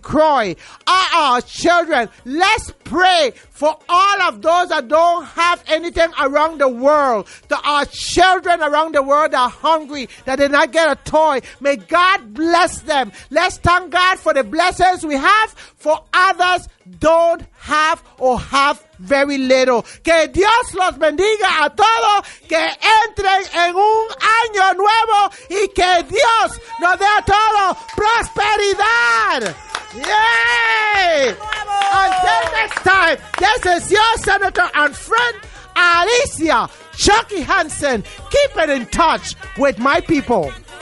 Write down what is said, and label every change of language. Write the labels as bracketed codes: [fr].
[en] Croix, our children. Let's pray for all of those that don't have anything around the world, to our children around the world that are hungry, that did not get a toy. May God bless them. Let's thank God for the blessings we have, for others don't have or have very little. [es] Que Dios los bendiga a todos, que entren en un año nuevo y que Dios nos dé a todos prosperidad. [en] Yay! Until next time, this is your senator and friend, Alicia, Chucky Hansen. Keep it in touch with my people.